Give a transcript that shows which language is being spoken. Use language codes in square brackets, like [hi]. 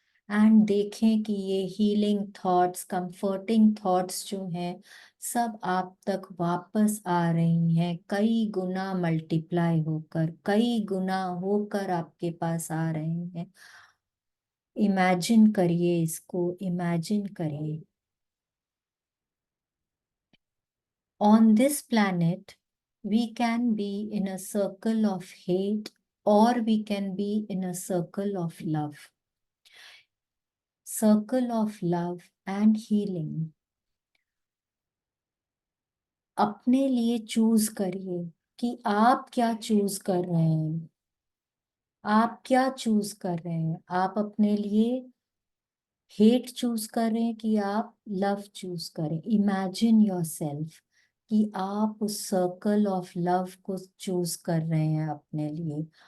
[hi] And देखें कि ये हीलिंग थॉट्स, कंफर्टिंग थॉट्स जो हैं सब आप तक वापस आ रही हैं, कई गुना मल्टीप्लाई होकर, कई गुना होकर आपके पास आ रहे हैं। इमेजिन करिए इसको, इमेजिन करिए। [en] On this planet, we can be in a circle of hate or we can be in a circle of love. Circle of love and healing. [hi] अपने लिए चूज करिए कि आप क्या चूज कर रहे हैं। आप क्या चूज कर रहे हैं? आप अपने लिए हेट चूज कर रहे हैं कि आप लव चूज करें। [en] imagine yourself [hi] कि आप उस सर्कल ऑफ लव को चूज कर रहे हैं अपने लिए।